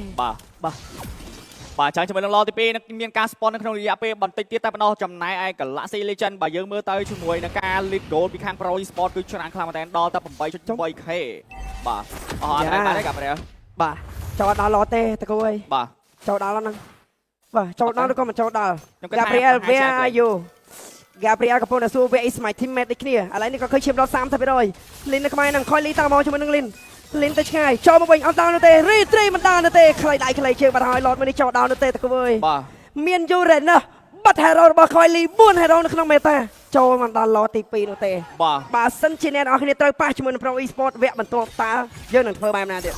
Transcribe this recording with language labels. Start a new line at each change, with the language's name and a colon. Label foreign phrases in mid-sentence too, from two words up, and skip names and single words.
Khmer: បាទចាំជាមួយនឹងឡទី2នឹងមានការ spawn នៅក្នុងរយៈពេលបន្តិចទៀតតែប៉ុណ្ណោះចំណែកឯ Galaxy Legend បើយើងមើលទៅជាមួយនឹងការ
English: lead goal
Khmer: ពីខាង Pro Esport គឺច្រើនខ្លាំងមែនទែនដល់តែ 8.8k បាទអស់តែបានទេកាប់រៀល បាទចូលដល់ឡទេតកូអើយ បាទ ចូលដល់ហ្នឹងបាទចូលដល់ក៏មិនចូលដល់ Gabriel
English: where are you
Khmer: Gabriel កំពុងតែសួរ
English: where is my teammate
Khmer: ដូចគ្នាឥឡូវនេះក៏ឃើញឈាមដល់ 30% Lin នៅក្បែរនឹង Coily តាមមកជាមួយនឹង Lin ទៅឆ្ងាយចូលមកវិញអត់ដល់នោះទេ Retry មិនដល់នោះទេខ្លីដៃខ្លីជើងបាត់ហើយ Lord មួយនេះចូលដល់នោះទេតកូអើយ បាទ មាន Urena បាត់ Hero របស់ Coily 4 Hero នៅក្នុង Meta ចូលមកដល់ Lord ទី2នោះទេបើសិនជាអ្នកនរគ្នាត្រូវប៉ះជាមួយនឹង Pro Esport វគ្គបន្ទាប់តើយើងនឹងធ្វើបែបណាទៀត